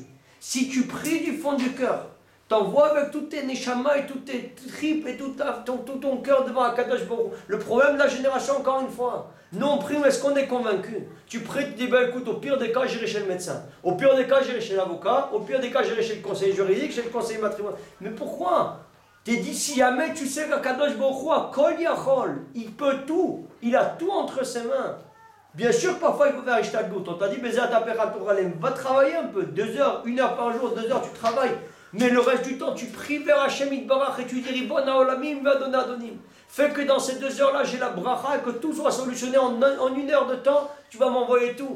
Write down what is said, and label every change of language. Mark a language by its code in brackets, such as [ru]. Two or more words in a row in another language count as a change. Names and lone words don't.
[fr] Si tu pries du fond du cœur, t'envoies avec toutes tes neshama et toutes tes tripes et tout ton cœur devant Akadosh Baruch Hu. Le problème de la génération, encore une fois, nous on prie, mais est-ce qu'on est convaincu? Tu pries, tu dis, ben écoute, au pire des cas, j'irai chez le médecin. Au pire des cas, j'irai chez l'avocat. Au pire des cas, j'irai chez le conseiller juridique, chez le conseiller matrimonial. Mais pourquoi? T'es dit, si jamais tu sais qu'Akadosh Baruch Hu a [he] כל יכול, [fr] il peut tout, il a tout entre ses mains. Bien sûr, parfois il faut faire ishtadlut. On t'a dit, va travailler un peu, 2 heures, 1 heure par jour, 2 heures, tu travailles. Mais le reste du temps, tu pries vers Hashem Yitbarach et tu dis [he] רבון העולמים ואדון האדונים. [fr] Fais que dans ces 2 heures-là, j'ai la bracha et que tout soit solutionné en 1 heure de temps, tu vas m'envoyer tout.